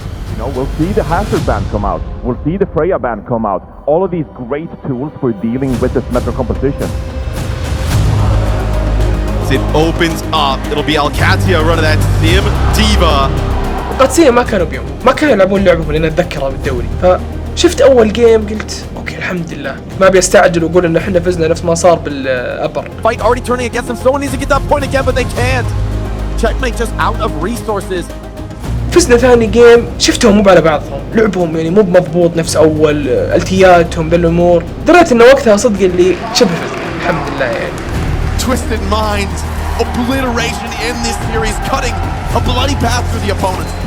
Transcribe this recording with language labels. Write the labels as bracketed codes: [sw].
[en] You know, we'll see the Hazard band come out. We'll see the Freya band come out. All of these great tools for dealing with this metro composition. It opens up. It'll be Alcadia running that Sim D.Va. [ar] القادسية ما كانوا بيوم، ما كانوا يلعبون لعبهم اللي نتذكرها بالدوري، فشفت أول جيم قلت أوكي الحمد لله، ما بيستعجل ويقول إن إحنا فزنا نفس ما صار بالأبر. [en] Fight already turning against them. Someone needs to get that point again, but they can't. Checkmate just out of resources. [ar] فزنا ثاني جيم، شفتهم مو على بعضهم، لعبهم يعني مو مضبوط نفس اول، التياتهم بالامور، دريت انه وقتها صدق اللي شبه الحمد لله يعني. [en] Twisted Minds, obliteration in this series, cutting a bloody path through the opponents.